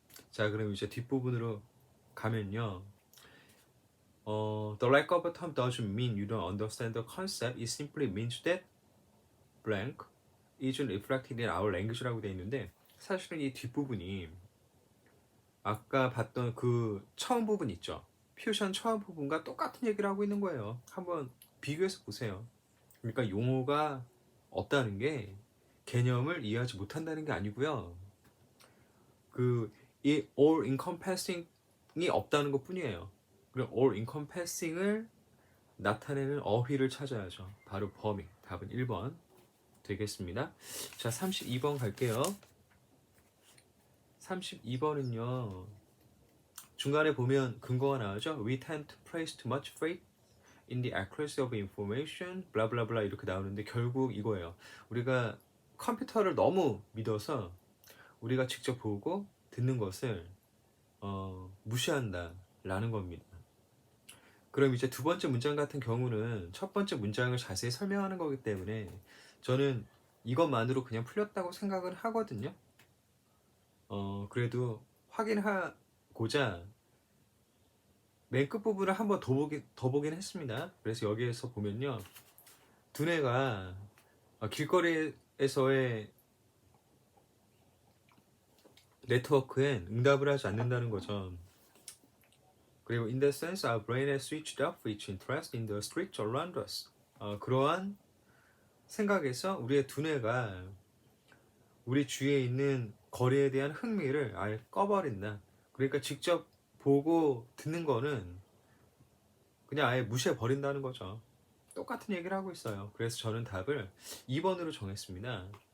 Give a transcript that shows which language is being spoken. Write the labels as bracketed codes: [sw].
[ko] 자, 그럼 이제 뒷부분으로 가면요. [en] The lack of a term doesn't mean you don't understand the concept. It simply means that blank isn't reflected in our language [ko] 라고 되어 있는데 사실은 이 뒷부분이 아까 봤던 그 처음 부분 있죠. 퓨전 처음 부분과 똑같은 얘기를 하고 있는 거예요. 한번 비교해서 보세요. 그러니까 용어가 없다는 게 개념을 이해하지 못한다는 게 아니고요. 이 all encompassing이 없다는 것 뿐이에요. 그럼 all encompassing을 나타내는 어휘를 찾아야죠. 바로 범위. 답은 1번 되겠습니다. 자, 32번 갈게요. 32번은요. 중간에 보면 근거가 나오죠. [en] We tend to place too much faith in the accuracy of information, [ko] 블라블라블라 이렇게 나오는데 결국 이거예요. 우리가 컴퓨터를 너무 믿어서 우리가 직접 보고 듣는 것을 무시한다라는 겁니다. 그럼 이제 두 번째 문장 같은 경우는 첫 번째 문장을 자세히 설명하는 거기 때문에 저는 이것만으로 그냥 풀렸다고 생각을 하거든요. 그래도 확인하고자 맨 끝부분을 한번 더 보긴 했습니다. 그래서 여기에서 보면요. 두뇌가 길거리에서의 네트워크엔 응답을 하지 않는다는 거죠. 그리고 [en] in that sense, our brain has switched off its interest in the streets around us. [ko] 그러한 생각에서 우리의 두뇌가 우리 주위에 있는 거리에 대한 흥미를 아예 꺼버린다. 그러니까 직접 보고 듣는 거는 그냥 아예 무시해 버린다는 거죠. 똑같은 얘기를 하고 있어요. 그래서 저는 답을 2번으로 정했습니다.